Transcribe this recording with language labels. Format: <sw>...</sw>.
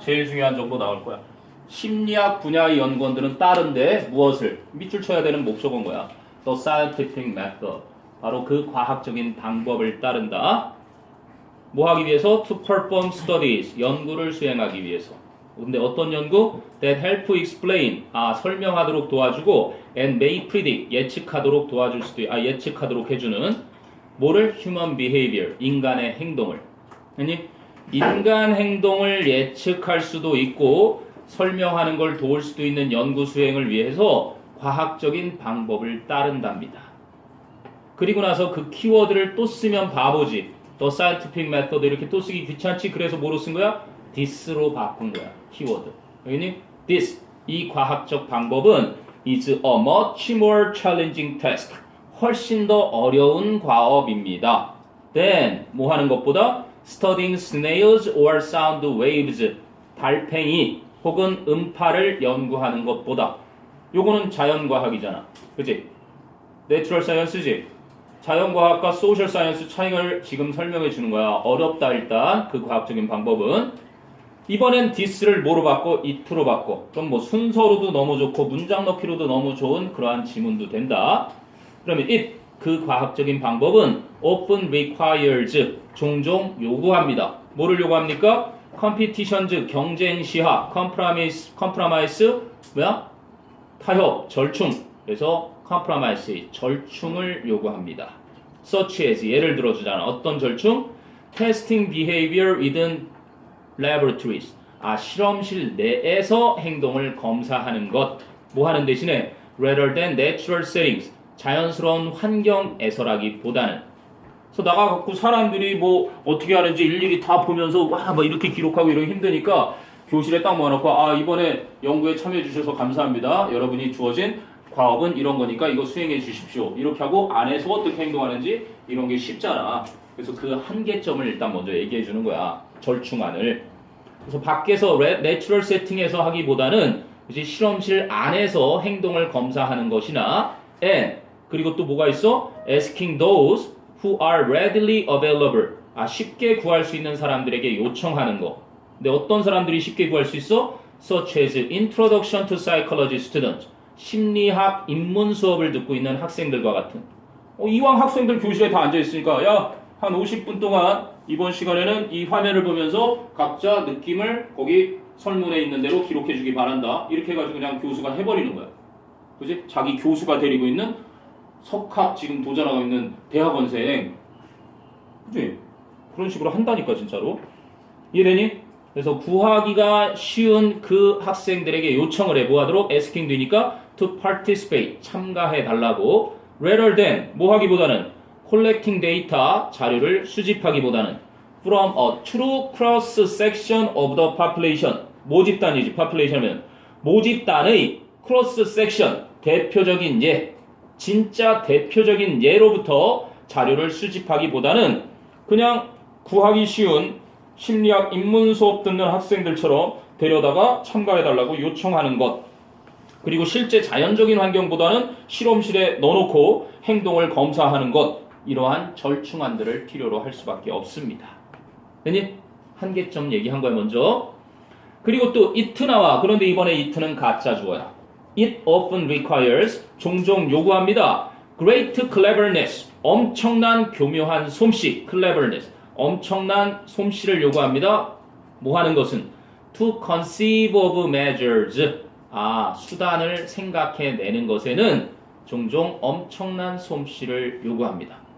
<ko>제일 중요한 정보 나올 거야. 심리학 분야의 연구원들은 따른데 무엇을? 밑줄 쳐야 되는 목적은 뭐야?</ko> <en>The scientific method.</en> <ko>바로 그 과학적인 방법을 따른다. 뭐 하기 위해서?</ko> <en>To perform studies.</en> <ko>연구를 수행하기 위해서. 근데 어떤 연구?</ko> <en>That help explain.</en> <ko>설명하도록 도와주고</ko> <en>and may predict.</en> <ko>예측하도록 도와줄 수도 예측하도록 해주는 뭐를?</ko> <en>Human behavior.</en> <ko>인간의 행동을. 아니? 인간 행동을 예측할 수도 있고 설명하는 걸 도울 수도 있는 연구 수행을 위해서 과학적인 방법을 따른답니다. 그리고 나서 그 키워드를 또 쓰면 바보지.</ko> <en>The scientific method</en> <ko>이렇게 또 쓰기 귀찮지. 그래서 뭐로 쓴 거야? this로 바꾼 거야. 키워드.</ko> <en>여기니 this</en> <ko>이 과학적 방법은</ko> <en>is a much more challenging task.</en> <ko>훨씬 더 어려운 과업입니다.</ko> <en>Then</en> <ko>뭐 하는 것보다</ko> <en>studying snails or sound waves.</en> <ko>달팽이 혹은 음파를 연구하는 것보다. 요거는 자연과학이잖아. 그치? 내추럴 사이언스지? 자연과학과 소셜 사이언스 차이를 지금 설명해 주는 거야. 어렵다 일단 그 과학적인 방법은. 이번엔 this를 뭐로 바꿔? it로 바꿔. 그럼 뭐 순서로도 너무 좋고 문장 넣기로도 너무 좋은 그러한 지문도 된다. 그러면 it 그 과학적인 방법은</ko> <en>often requires</en> <ko>종종 요구합니다. 뭐를 요구합니까? competitions 경쟁 시합, compromise 뭐야? 타협, 절충. 그래서 compromise 절충을 요구합니다. such as 예를 들어주잖아. 어떤 절충?</ko> <en>testing behavior within laboratories.</en> <ko>실험실 내에서 행동을 검사하는 것. 뭐 하는 대신에</ko> <en>rather than natural settings.</en> <ko>자연스러운 환경에서라기보다는. 그래서 나가갖고 사람들이 뭐 어떻게 하는지 일일이 다 보면서 와 막 이렇게 기록하고 이러기 힘드니까 교실에 딱 모아놓고 이번에 연구에 참여해 주셔서 감사합니다. 여러분이 주어진 과업은 이런 거니까 이거 수행해 주십시오. 이렇게 하고 안에서 어떻게 행동하는지 이런 게 쉽잖아. 그래서 그 한계점을 일단 먼저 얘기해 주는 거야. 절충안을. 그래서 밖에서 내추럴 세팅에서 하기보다는 이제 실험실 안에서 행동을 검사하는 것이나 and 그리고 또 뭐가 있어?</ko> <en>asking those who are readily available.</en> <ko>쉽게 구할 수 있는 사람들에게 요청하는 거. 근데 어떤 사람들이 쉽게 구할 수 있어?</ko> <en>such as introduction to psychology students.</en> <ko>심리학 입문 수업을 듣고 있는 학생들과 같은. 이왕 학생들 교실에 다 앉아 있으니까 한 50분 동안 이번 시간에는 이 화면을 보면서 각자 느낌을 거기 설문에 있는 대로 기록해 주기 바란다. 이렇게 해가지고 그냥 교수가 해버리는 거야. 그지? 자기 교수가 데리고 있는 석학 지금 도전하고 있는 대학원생. 그지? 그런 식으로 한다니까 진짜로. 이해되니? 그래서 구하기가 쉬운 그 학생들에게 요청을 해. 뭐하도록?</ko> <en>asking 되니까 to participate.</en> <ko>참가해 달라고.</ko> <en>rather than</en> <ko>뭐 하기보다는</ko> <en>collecting data.</en> <ko>자료를 수집하기보다는</ko> <en>from a true cross section of the population.</en> <ko>모집단이지. population은 모집단의 cross section. 대표적인 예. 진짜 대표적인 예로부터 자료를 수집하기보다는 그냥 구하기 쉬운 심리학 입문 수업 듣는 학생들처럼 데려다가 참가해달라고 요청하는 것. 그리고 실제 자연적인 환경보다는 실험실에 넣어놓고 행동을 검사하는 것. 이러한 절충안들을 필요로 할 수밖에 없습니다. 됐니? 한계점 얘기한 거야 먼저. 그리고 또 it 나와. 그런데 이번에 it는 가짜 주어야.</ko> <en>It often requires</en> <ko>종종 요구합니다. Great cleverness 엄청난 교묘한 솜씨 cleverness 엄청난 솜씨를 요구합니다. 뭐 하는 것은</ko> <en>to conceive of measures</en> <ko>수단을 생각해내는 것에는 종종 엄청난 솜씨를 요구합니다.</ko>